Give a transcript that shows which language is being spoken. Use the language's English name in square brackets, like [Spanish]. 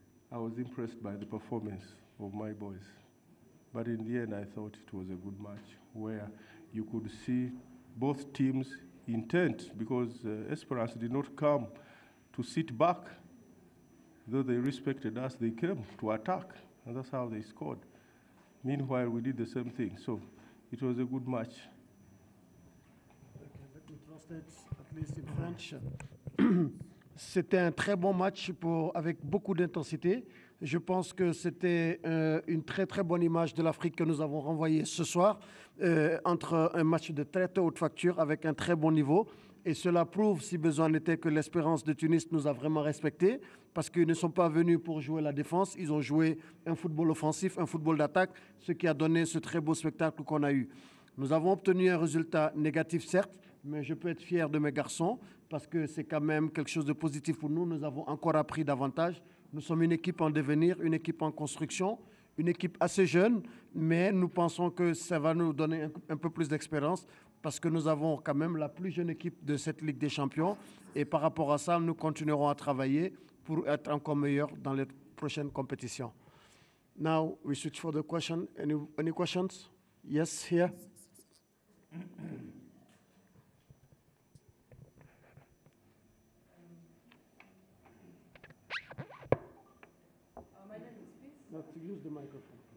[English] I was impressed by the performance of my boys. But in the end, I thought it was a good match where you could see both teams' intent, because Esperance did not come to sit back. Though they respected us, they came to attack, and that's how they scored. Meanwhile, we did the same thing. So it was a good match. Okay, let me translate at least in French. [French] C'était un très bon match avec beaucoup d'intensité. Je pense que c'était une très très bonne image de l'Afrique que nous avons renvoyée ce soir, entre un match de très haute facture avec un très bon niveau. Et cela prouve, si besoin n'était, que l'Espérance de Tunis nous a vraiment respectés, parce qu'ils ne sont pas venus pour jouer la défense, ils ont joué un football offensif, un football d'attaque, ce qui a donné ce très beau spectacle qu'on a eu. Nous avons obtenu un résultat négatif, certes, mais je peux être fier de mes garçons, parce que c'est quand même quelque chose de positif pour nous. Nous avons encore appris davantage. Nous sommes une équipe en devenir, une équipe en construction, une équipe assez jeune, mais nous pensons que ça va nous donner un peu plus d'expérience, parce que nous avons quand même la plus jeune équipe de cette Ligue des Champions. Et par rapport à ça, nous continuerons à travailler pour être encore meilleurs dans les prochaines compétitions. [English] Now, we switch for the question. Any questions? Yes, here. My name is Peace. No, to use the microphone.